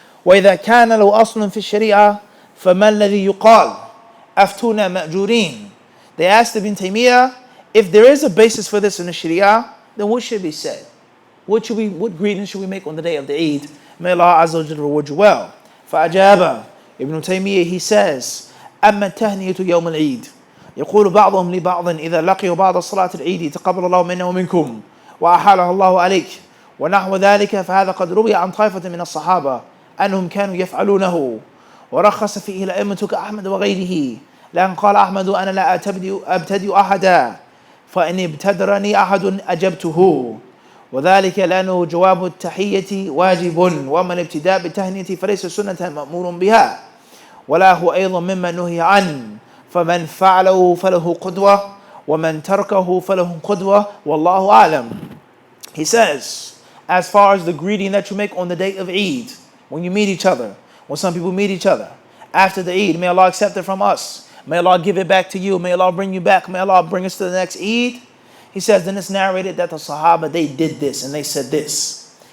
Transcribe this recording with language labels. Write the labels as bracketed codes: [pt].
[ar] وَإِذَا كَانَ لَهُ أَصْلٌ فِي الشَّرِيعَةِ فَمَا الَّذِي يُقَالُ أَفْتُونَا مَأْجُورِينَ. [en] They asked Ibn Taymiyyah, if there is a basis for this in the Sharia, then what should be said? What greeting should we make on the day of the Eid? May Allah Azza wa Jalla reward you well. [ar] فأجاب Ibn Taymiyyah, [en] he says, [ar] أما التهنئة يوم العيد يقول بعضهم لبعض إذا لقيوا بعض صلاة العيد تقبل الله منا ومنكم وأحالها الله عليك ونحو ذلك فهذا قد روي عن طائفة من الصحابة أنهم كانوا يفعلونه ورخص فيه الأئمة كأحمد وغيره لأن قال أحمد أنا لا أبتدئ أحدا فإن ابتدرني أحد أجبته وذلك لأنه جواب التحية واجب وأما الابتداء بالتهنئة فليس سنة مأمور بها ولا هو أيضا مما نهي عنه فمن فعله فله قدوة ومن تركه فله قدوة والله أعلم. [en] He says, as far as the greeting that you make on the day of Eid, when you meet each other, when some people meet each other after the Eid, may Allah accept it from us, may Allah give it back to you, may Allah bring you back, may Allah bring us to the next Eid. He says, then it's narrated that the Sahaba, they did this and they said this.